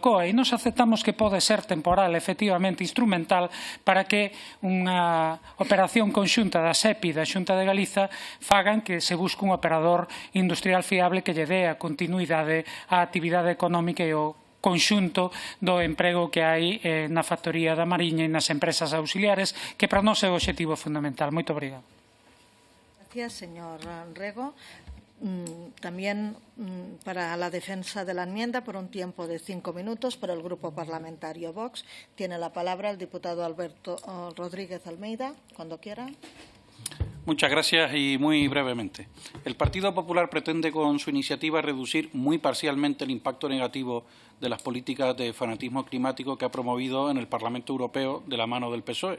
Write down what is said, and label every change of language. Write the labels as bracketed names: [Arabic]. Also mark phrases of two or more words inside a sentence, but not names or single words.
[Galician] Alcoa, e nos aceptamos que pode ser temporal, efectivamente instrumental, para que unha operación conxunta da SEPI e da Xunta de Galiza fagan que se busque un operador industrial fiable que lle dé a continuidade á actividade económica e o conxunto do emprego que hai na factoría da Mariña e nas empresas auxiliares, que para nós é o obxectivo fundamental. Moito obrigado. [Spanish] Gracias, señor Rego. También para la defensa de la enmienda, por un tiempo de 5 minutos, por el Grupo Parlamentario Vox, tiene la palabra el diputado Alberto Rodríguez Almeida, cuando quiera. Muchas gracias y muy brevemente. El Partido Popular pretende con su iniciativa reducir muy parcialmente el impacto negativo de las políticas de fanatismo climático que ha promovido en el Parlamento Europeo de la mano del PSOE.